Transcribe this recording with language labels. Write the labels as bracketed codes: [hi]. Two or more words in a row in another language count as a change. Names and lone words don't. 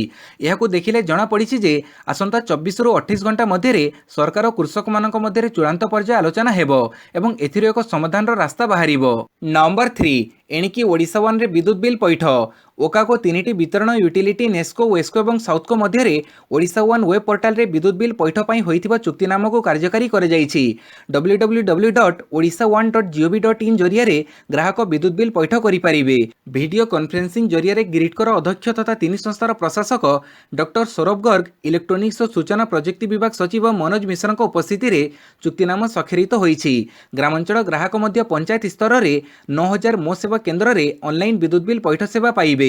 [or] ଏହାକୁ ଦେଖିଲେ ଜଣାପଡ଼ିଛି ଯେ ଆସନ୍ତା 24ରୁ 28 ଘଣ୍ଟା ମଧ୍ୟରେ ସରକାର ଓ କୃଷକମାନଙ୍କ ମଧ୍ୟରେ ଚୂଡ଼ାନ୍ତ ପର୍ଯ୍ୟାୟ ଆଲୋଚନା ହେବ ଏବଂ ଏଥିରୁ ଏକ ସମାଧାନର ରାସ୍ତା ବାହାରିବ। ନମ୍ବର 3, ଏଣିକି ଓଡ଼ିଶା ୱାନ୍ରେ ବିଦ୍ୟୁତ୍ ବିଲ୍ ପୈଠ। ଓକାଗୋ 3ଟି ବିତରଣ ୟୁଟିଲିଟି ନେସ୍କୋ, ୱେସ୍କୋ ଏବଂ ସାଉଥ୍କୋ ମଧ୍ୟରେ ଓଡ଼ିଶା ୱାନ୍ ୱେବ୍ ପୋର୍ଟାଲରେ ବିଦ୍ୟୁତ୍ ବିଲ୍ ପୈଠ ପାଇଁ ହୋଇଥିବା ଚୁକ୍ତିନାମାକୁ କାର୍ଯ୍ୟକାରୀ କରାଯାଇଛି। www.odishaone.gov.in ଜରିଆରେ ଗ୍ରାହକ ବିଦ୍ୟୁତ୍ ବିଲ୍ ପୈଠ କରିପାରିବେ। [en] video conferencing [or] ଜରିଆରେ ଗ୍ରିଡ୍କୋର ଅଧ୍ୟକ୍ଷ ତଥା 3 ସଂସ୍ଥାର ପ୍ରଶାସକ ଡକ୍ଟର ସୌରଭ ଗର୍ଗ, ଇଲେକ୍ଟ୍ରୋନିକ୍ସ ଓ ସୂଚନା ପ୍ରଯୁକ୍ତି ବିଭାଗ ସଚିବ ମନୋଜ ମିଶ୍ରଙ୍କ ଉପସ୍ଥିତିରେ ଚୁକ୍ତିନାମା ସ୍ୱାକ୍ଷରିତ ହୋଇଛି। ଗ୍ରାମାଞ୍ଚଳ ଗ୍ରାହକ ମଧ୍ୟ ପଞ୍ଚାୟତ ସ୍ତରରେ 9000 ମୋ ସେବା କେନ୍ଦ୍ରରେ ଅନଲାଇନ୍ ବିଦ୍ୟୁତ୍ ବିଲ୍ ପୈଠ ସେବା ପାଇବେ।